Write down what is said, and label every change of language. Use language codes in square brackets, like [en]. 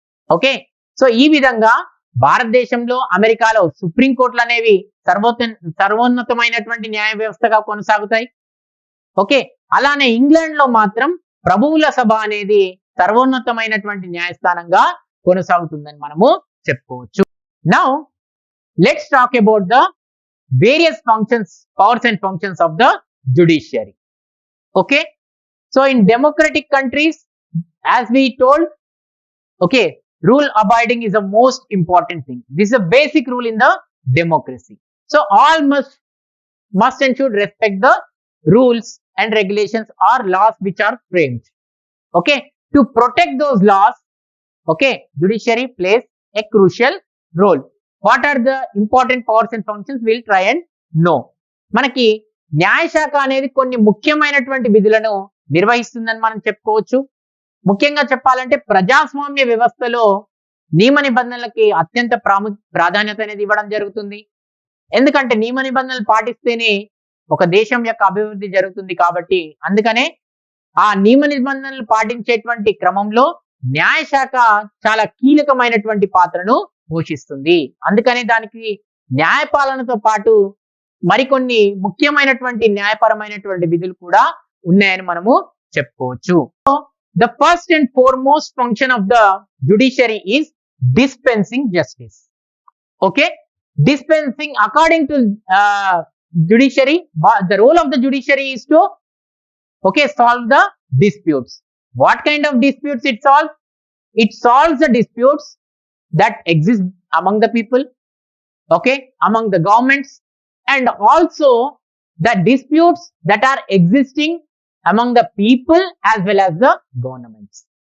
[te] Okay, so ఈ విధంగా భారతదేశంలో అమెరికాలో సుప్రీంకోర్టులు అనేవి సర్వోన్నతమైనటువంటి న్యాయ వ్యవస్థగా కొనసాగుతాయి. ఓకే, అలానే ఇంగ్లాండ్ లో మాత్రం ప్రభువుల సభ అనేది సర్వోన్నతమైనటువంటి న్యాయస్థానంగా కొనసాగుతుందని మనము చెప్పుకోవచ్చు. [en] Now let's talk about the various powers and functions of the judiciary. Okay, so in democratic countries, as we told, okay, rule abiding is the most important thing. This is a basic rule in the democracy. So all must and should respect the rules and regulations or laws which are framed. Okay, to protect those laws, okay, judiciary plays a crucial role. What are the important powers and functions? We'll try and know. [te] మనకి న్యాయశాఖ అనేది కొన్ని ముఖ్యమైనటువంటి విధులను నిర్వహిస్తుందని మనం చెప్పుకోవచ్చు. ముఖ్యంగా చెప్పాలంటే ప్రజాస్వామ్య వ్యవస్థలో నియమ నిబంధనలకి అత్యంత ప్రాధాన్యత అనేది ఇవ్వడం జరుగుతుంది. ఎందుకంటే నియమ నిబంధనలు పాటిస్తేనే ఒక దేశం యొక్క అభివృద్ధి జరుగుతుంది. కాబట్టి అందుకనే ఆ నియమ నిబంధనలు పాటించేటువంటి క్రమంలో న్యాయశాఖ చాలా కీలకమైనటువంటి పాత్రను పోషిస్తుంది. అందుకనే దానికి న్యాయపాలనతో పాటు మరికొన్ని ముఖ్యమైనటువంటి న్యాయపరమైనటువంటి విధులు కూడా ఉన్నాయని మనము చెప్పుకోవచ్చు. [en] The first and foremost function of the judiciary is dispensing justice. Okay, dispensing according to judiciary, the role of the judiciary is to solve the disputes. What kind of disputes it solves? It solves the disputes that exist among the people, among the governments, and also the disputes that are existing among the people as well as the governments.